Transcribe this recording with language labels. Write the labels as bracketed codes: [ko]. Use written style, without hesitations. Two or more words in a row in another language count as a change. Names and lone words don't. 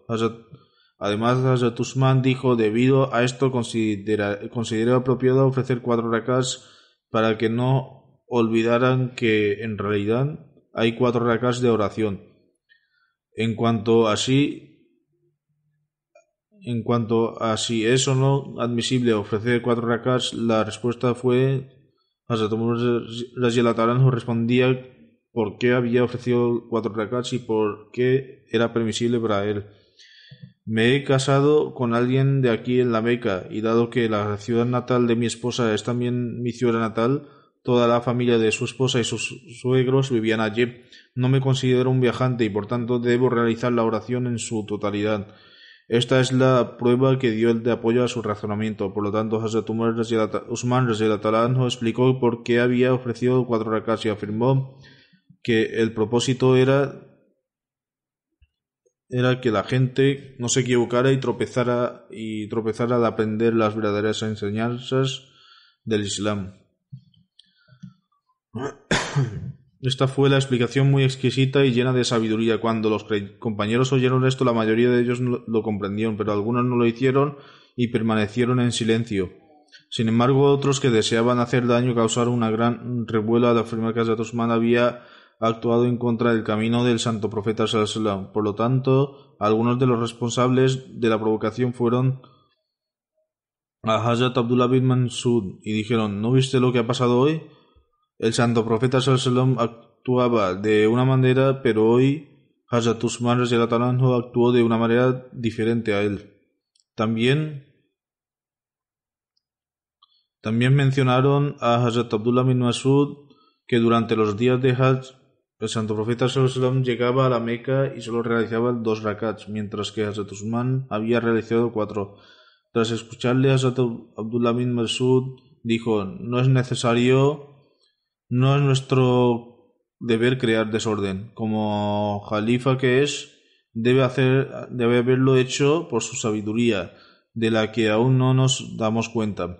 [es] Además, Hazrat Usman dijo: debido a esto consideré apropiado ofrecer 4 rakats para que no olvidaran que en realidad hay 4 rakats de oración. En cuanto a si es o no admisible ofrecer 4 rakats, la respuesta fue: Hazrat Umar [ar] رضي الله عنه [es] respondía por qué había ofrecido 4 rakats y por qué era permisible para él. Me he casado con alguien de aquí en la Meca y dado que la ciudad natal de mi esposa es también mi ciudad natal, toda la familia de su esposa y sus suegros vivían allí. No me considero un viajante y por tanto debo realizar la oración en su totalidad. Esta es la prueba que dio el de apoyo a su razonamiento. Por lo tanto, Hazrat Usman [ar] رضي الله عنه [es] explicó por qué había ofrecido 4 rakats y afirmó que el propósito era que la gente no se equivocara y tropezara al aprender las verdaderas enseñanzas del Islam. Esta fue la explicación muy exquisita y llena de sabiduría. Cuando los compañeros oyeron esto, la mayoría de ellos lo comprendieron, pero algunos no lo hicieron y permanecieron en silencio. Sin embargo, otros que deseaban hacer daño causaron una gran revuelo al afirmar que Hazrat Usman había actuado en contra del camino del Santo Profeta [ar] صلى الله عليه وسلم. [es] Por lo tanto, algunos de los responsables de la provocación fueron a Hazrat Abdullah bin Masud y dijeron: ¿no viste lo que ha pasado hoy? El Santo Profeta [ar] صلى الله عليه وسلم [es] actuaba de una manera, pero hoy Hazrat Usman [ar] رضي الله عنه [es] actuó de una manera diferente a él. También mencionaron a Hazrat Abdullah bin Masud que durante los días de Hajj el Santo Profeta [ar] صلى الله عليه وسلم [es] llegaba a la Meca y solo realizaba 2 rakats, mientras que Hazrat Usman había realizado 4. Tras escucharle, Hazrat Abdullah bin Masud dijo: no es nuestro deber crear desorden. Como Jalifa que es, debe haberlo hecho por su sabiduría, de la que aún no nos damos cuenta.